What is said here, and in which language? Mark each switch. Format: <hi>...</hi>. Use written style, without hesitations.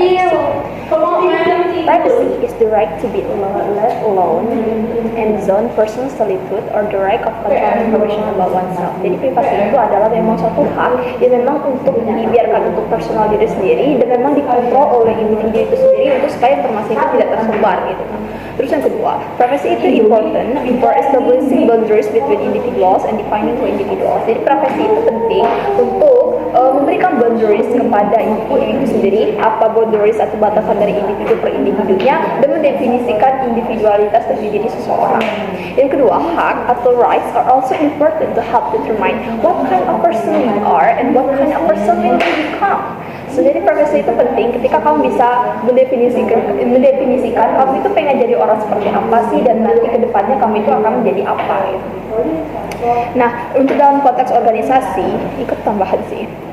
<en>Privacy is the right to be left alone and zone personal solitude or the right of control information about oneself.</en> <id>Jadi privasi itu adalah memang suatu hak yang memang untuk dibiarkan untuk personal diri sendiri dan memang dikontrol oleh individu itu sendiri untuk supaya informasi itu tidak tersebar gitu.</id> <en>Terus yang kedua, privacy itu important for establishing boundaries between individuals and defining who individuals.</en> <id>Jadi privacy itu penting untuk memberikan boundaries kepada individu itu sendiri, apa boundaries atau batasan dari individu per individunya, dan mendefinisikan individualitas dari diri seseorang.</id> <en>Yang kedua, hak atau rights are also important to help determine what kind of person you are and what kind of person you will become.</en> <id>So, jadi privacy itu penting ketika kamu bisa mendefinisikan kamu itu pengen jadi orang seperti apa sih dan nanti kedepannya kamu itu akan menjadi apa gitu. Nah, untuk dalam konteks organisasi, ikut tambahan sih.</id>